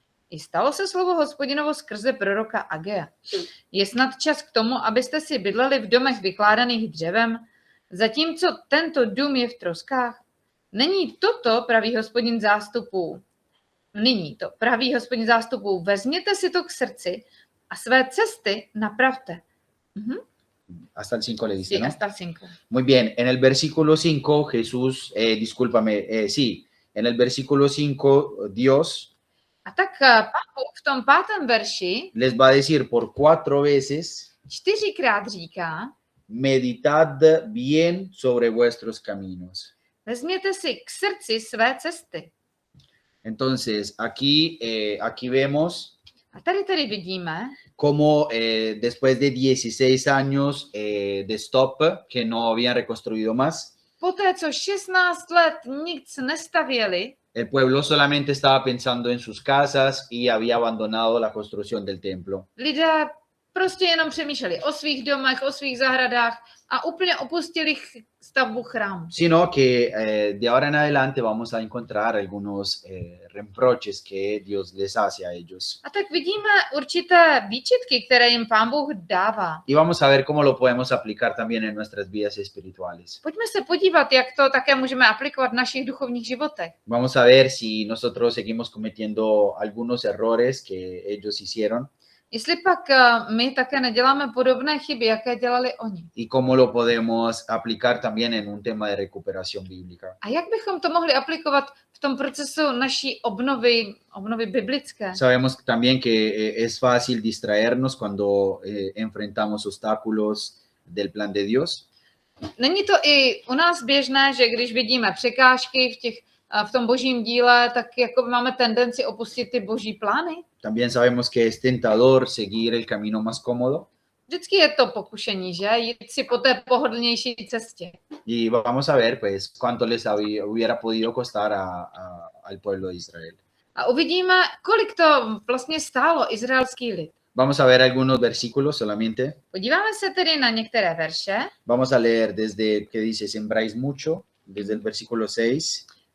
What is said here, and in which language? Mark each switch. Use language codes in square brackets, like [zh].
[cs] I stalo se slovo Hospodinovo skrze proroka Agea. Je snad čas k tomu, abyste si bydleli v domech vykládaných dřevem, zatímco tento dům je v troskách? Není toto, praví Hospodin zástupů. Nyní to praví Hospodin zástupů. Vezměte si to k srdci a své cesty napravte. [es] Hasta el 5 le dice, Sí, ¿no? hasta el 5. Muy bien, en el versículo 5 Jesús, en el versículo 5 Dios [cs] A tak Pán Bůh v tom 5. verši [es] les va a decir por 4 veces, [cs] 4krát říká, [es] meditad bien sobre vuestros caminos. [cs] vezměte si k srdci své cesty. [es] Entonces, aquí vemos [cs] A tady vidíme, [es] cómo después de 16 años de stop, que no habían reconstruido más, [cs] poté co 16 let nic nestavěli, [es] el pueblo solamente estaba pensando en sus casas y había abandonado la construcción del templo. [cs] lidé prostě jenom přemýšleli o svých domech, o svých zahradách a úplně opustili stavbu chrámu. [es] Sino que de ahora en adelante vamos a encontrar algunos reproches que Dios les hace a ellos. [cs] A tak vidíme určité výčitky, které jim Pán Bůh dává. [es] Y vamos a ver cómo lo podemos aplicar también en nuestras vidas espirituales. [cs] Pojďme se podívat, jak to také můžeme aplikovat v našich duchovních životech. [es] Vamos a ver si nosotros seguimos cometiendo algunos errores que ellos hicieron [cs] Jestli pak my také neděláme podobné chyby, jaké dělali oni. [es] y cómo lo podemos aplicar también en un tema de recuperación bíblica. [cs] A jak bychom to mohli aplikovat v tom procesu naší obnovy biblické? [es] Sabemos también que es fácil distraernos cuando enfrentamos obstáculos del plan de Dios. [cs] Není to i u nás běžné, že když vidíme překážky v tom božím díle, tak jako máme tendenci opustit ty boží plány? [es] También sabemos que es tentador seguir el camino más cómodo. [cs] Vždycky je to pokušení, že? Jít si po té pohodlnější cestě. [es] Y vamos a ver, pues, cuánto les hubiera podido costar al pueblo de Israel. [cs] A uvidíme, kolik to vlastně stálo izraelský lid. [es] Vamos a ver algunos versículos solamente. [cs] Podíváme se tedy na některé verše. [es] Vamos a leer desde que dice, sembráis mucho, desde el versículo 6